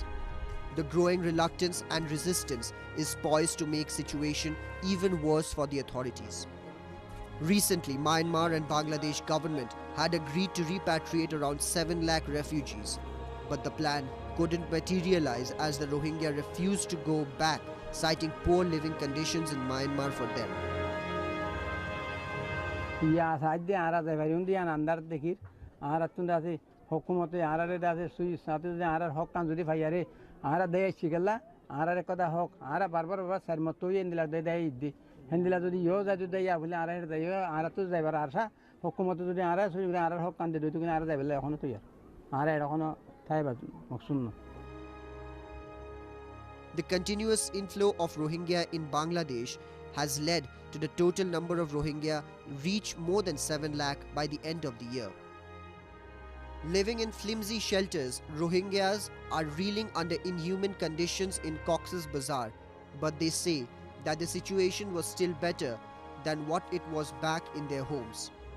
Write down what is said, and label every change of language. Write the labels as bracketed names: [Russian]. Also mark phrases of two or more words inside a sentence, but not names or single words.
[English] The growing reluctance and resistance is poised to make situation even worse for the authorities. Recently, Myanmar and Bangladesh government had agreed to repatriate around 7 lakh refugees, but the plan couldn't materialize as the Rohingya refused to go back, citing poor living conditions in Myanmar for them. [Rohingya] Ya sadde ara da variundi an andar dekir ara tunda ase hukumote ara re da ase sui satu de ara hokkan jodi fayare ara de chigalla ara re koda hok ara barbar sarmoto yendila de iddi hendila jodi yo ja jodi ya bole ara de yo ara tu jaibar arsa hukumote jodi ara sui ara hokkan de tu ara jaibele ekhono to ya ara ekhono thaiba maksunno. [English] the continuous inflow of Rohingya in Bangladesh has led to the total number of Rohingya reach more than 7 lakh by the end of the year. Living in flimsy shelters, Rohingyas are reeling under inhuman conditions in Cox's Bazar, but they say that the situation was still better than what it was back in their homes.